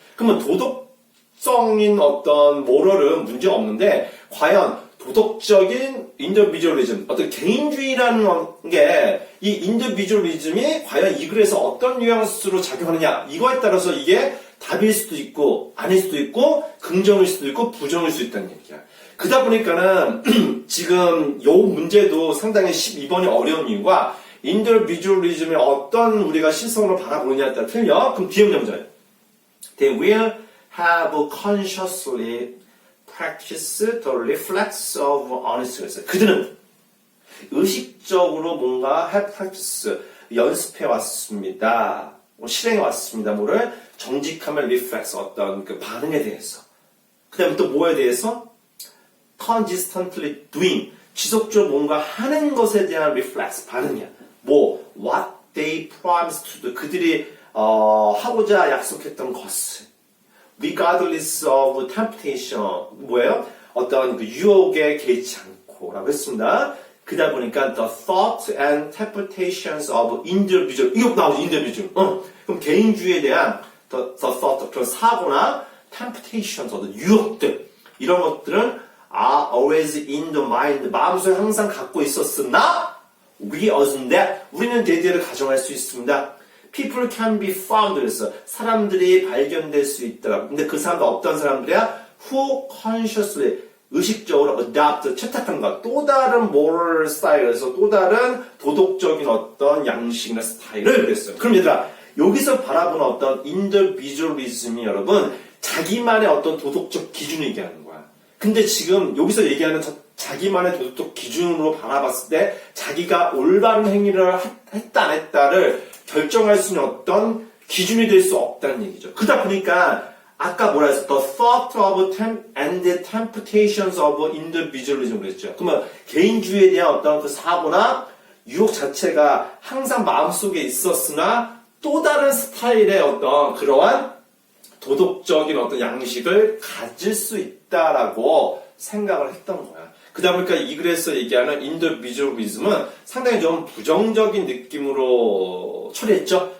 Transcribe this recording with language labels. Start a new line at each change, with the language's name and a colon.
Korean: 그러면 도덕성인 어떤 moral은 문제가 없는데, 과연 도덕적인 individualism, 어떤 개인주의라는 게, 이 individualism이 과연 이 글에서 어떤 뉘앙스로 작용하느냐, 이거에 따라서 이게 답일 수도 있고, 아닐 수도 있고, 긍정일 수도 있고, 부정일 수도 있다는 얘기야. 그러다 보니까는, 지금 요 문제도 상당히 12번이 어려운 이유가, individualism의 어떤 우리가 시선으로 바라보느냐에 따라 틀려. 그럼 뒤에 문제예요.
English: They will have consciously practiced the reflex of honesty.
Korean: 그들은 의식적으로 뭔가
English: have practice,
Korean: 연습해 왔습니다. 실행해 왔습니다. 뭐를? 정직함의 reflex, 어떤 그 반응에 대해서. 그 다음에 또 뭐에 대해서?
English: consistently doing,
Korean: 지속적으로 뭔가 하는 것에 대한 reflex, 반응이야.
English: what they promised to do,
Korean: 그들이 하고자 약속했던 것을.
English: regardless of temptation,
Korean: 뭐예요? 어떤 그 유혹에 개의치 않고 라고 했습니다. 그러다 보니까
English: the thoughts and temptations of individual,
Korean: 이거 나오죠, individual. 그럼 개인주의에 대한
English: the thought,
Korean: 그런 사고나 temptations, 어떤 유혹들, 이런 것들은
English: are always in the mind,
Korean: 마음속에 항상 갖고 있었으나
English: we assume that,
Korean: 우리는 대대를 가정할 수 있습니다.
English: People can be found,
Korean: 그래서 사람들이 발견될 수 있다. 근데 그 사람도 어떤 사람들이야?
English: Who consciously,
Korean: 의식적으로 adopt, 채택한 것, 또 다른 moral 스타일에서 또 다른 도덕적인 어떤 양식이나 스타일을 그랬어요. 그럼 얘들아, 여기서 바라보는 어떤 individualism이 여러분 자기만의 어떤 도덕적 기준을 얘기하는 거야. 근데 지금 여기서 얘기하는 자기만의 도덕적 기준으로 바라봤을 때 자기가 올바른 행위를 했다 안 했다를 결정할 수 있는 어떤 기준이 될 수 없다는 얘기죠. 그러다 보니까 아까 뭐라 했어?
English: The thought of and the temptations of individualism
Korean: 그랬죠. 그러면 개인주의에 대한 어떤 그 사고나 유혹 자체가 항상 마음속에 있었으나 또 다른 스타일의 어떤 그러한 도덕적인 어떤 양식을 가질 수 있다라고 생각을 했던 거야. 그러다 보니까 이 글에서 얘기하는 individualism은 상당히 좀 부정적인 느낌으로 처리했죠.